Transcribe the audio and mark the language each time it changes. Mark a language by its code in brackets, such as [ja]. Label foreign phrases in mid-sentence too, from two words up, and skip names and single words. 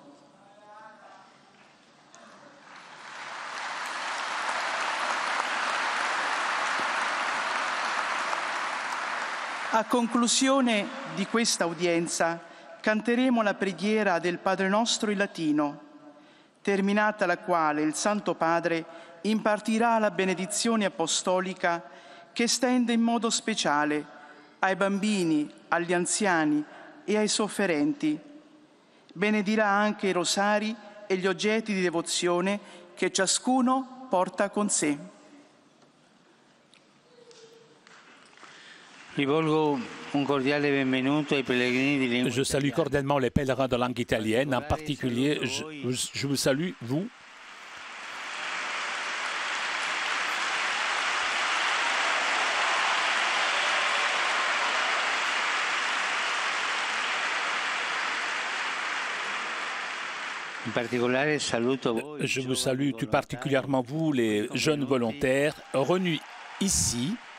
[it] A conclusione di questa udienza canteremo la preghiera del Padre Nostro in latino, terminata la quale il Santo Padre impartirà la benedizione apostolica che stende in modo speciale ai bambini, agli anziani e ai sofferenti. Benedirà anche i rosari e gli oggetti di devozione che ciascuno porta con sé. [fr] Je salue cordialement les pèlerins de langue italienne. En particulier, je vous salue, vous. Je vous salue tout particulièrement vous, les jeunes volontaires, revenus ici